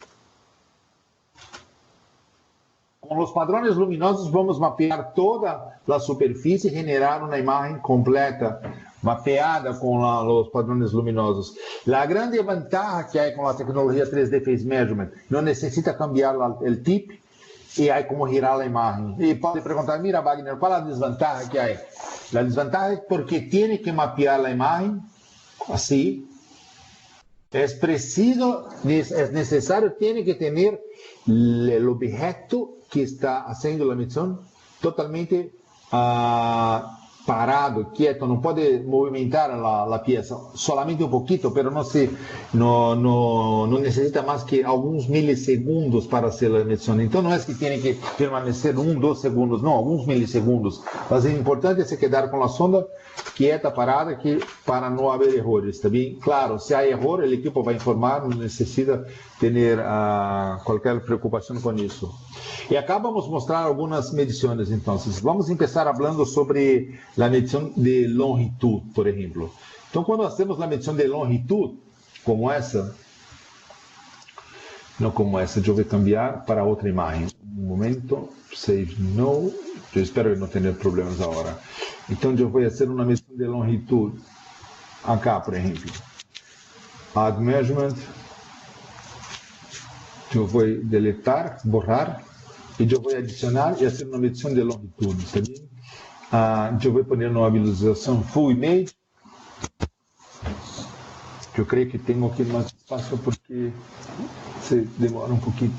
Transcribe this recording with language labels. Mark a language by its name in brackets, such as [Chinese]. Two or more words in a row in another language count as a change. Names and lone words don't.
[Portuguese] Com os padrões luminosos vamos mapear toda a superfície e generar uma imagem completa, mapeada com os padrões luminosos. A grande vantagem que há com a tecnologia 3D [English] Phase Measurement, [Portuguese] não necessita cambiar o tip e há como girar a imagem. E pode perguntar, mira Wagner, qual a desvantagem que há? A desvantagem é porque tem que mapear a imagem así, [Spanish] es preciso, es necesario, tiene que tener el objeto que está haciendo la medición totalmente parado, quieto, no puede movimentar la pieza, solamente un poquito, pero no necesita más que algunos milisegundos para hacer la medición. Entonces no es que tiene que permanecer 1, 2 segundos, no, algunos milisegundos. Mas es importante se quedar con la sonda quieta, parada, para no haber errores, ¿está bien? Claro, si hay error, el equipo va a informar, no necesita tener cualquier preocupación con eso. [Portuguese] E acá vamos mostrar algumas medições, então. Vamos começar falando sobre a medição de longitud, por exemplo. Então, quando nós temos a medição de longitud, como essa, não como essa, eu vou cambiar para outra imagem. Um momento, save no, eu espero não ter problemas agora. Então, eu vou fazer uma medição de longitud, acá, por exemplo. [English] Add measurement, [Portuguese] eu vou deletar, borrar, e eu vou adicionar e fazer uma medição de longitude, está bem? Eu vou pôr uma visualização [English] Full Image. [Portuguese] Eu creio que tenho aqui mais espaço porque se demora um pouquinho.